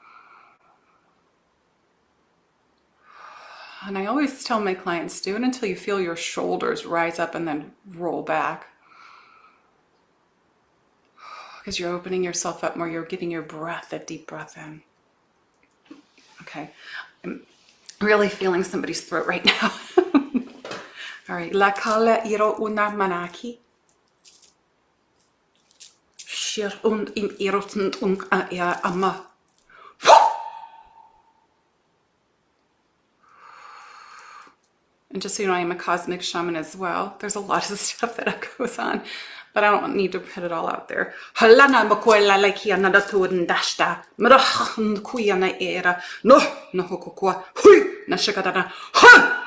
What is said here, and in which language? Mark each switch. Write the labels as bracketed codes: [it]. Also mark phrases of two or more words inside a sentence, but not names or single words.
[en] And I always tell my clients, do it until you feel your shoulders rise up and then roll back. Because you're opening yourself up more. You're getting your breath, a deep breath in. Okay. I'm really feeling somebody's throat right now. All right. La kala iro una manaki. Shir und im irotund ja amma. And just so you know, I'm a cosmic shaman as well. There's a lot of stuff that goes on, but I don't need to put it all out there. Halana makoela like yana datun dashta. Marahan kuyana era. No hokokwa. Hui na shakadana. Ha!